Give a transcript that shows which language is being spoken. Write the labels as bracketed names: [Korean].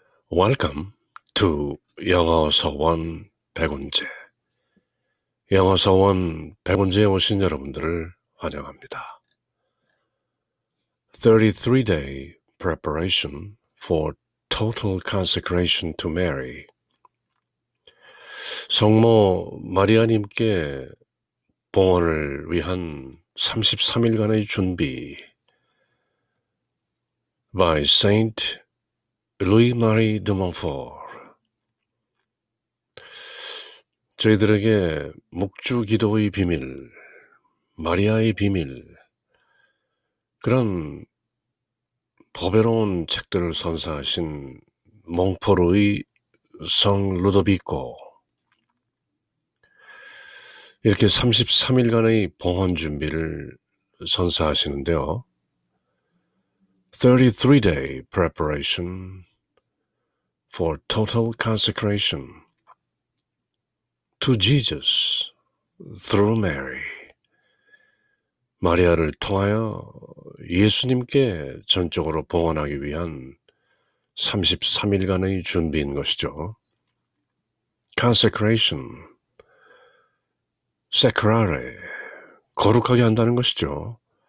[English] Welcome to 영어서원 백운재. [Korean] 영어서원 백운재에 오신 여러분들을 환영합니다. [English] 33-day preparation for total consecration to Mary. [Korean] 성모 마리아님께 봉헌을 위한 33일간의 준비 by Saint Louis-Marie de Montfort. 저희들에게 묵주 기도의 비밀, 마리아의 비밀, 그런 보배로운 책들을 선사하신 몽포르의 성 루도비코, 이렇게 33일간의 봉헌 준비를 선사하시는데요. [English] 33-day preparation for total consecration to Jesus through Mary. [Korean] 마리아를 통하여 예수님께 전적으로 봉헌하기 위한 33일간의 준비인 것이죠. consecration, secrare, 거룩하게 한다는 것이죠.